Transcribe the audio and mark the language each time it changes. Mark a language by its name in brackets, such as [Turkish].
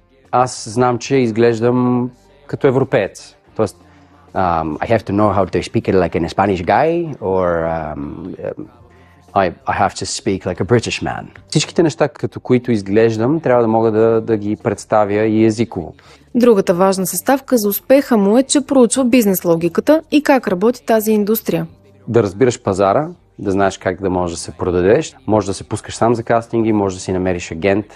[Bulgarian] Аз знам, че изглеждам като европеец. Тоест, [English] I have to know how to speak it like a Spanish guy, or I have to speak like a British man. [Bulgarian] Всичките неща, като които изглеждам, трябва да мога да ги представя и езиково. Другата важна съставка за успеха му е, че проучва бизнес логиката и как работи тази индустрия. Да разбираш пазара, да знаеш как да можеш да се продадеш, може да се пускаш сам за кастинги, може да си намериш агент.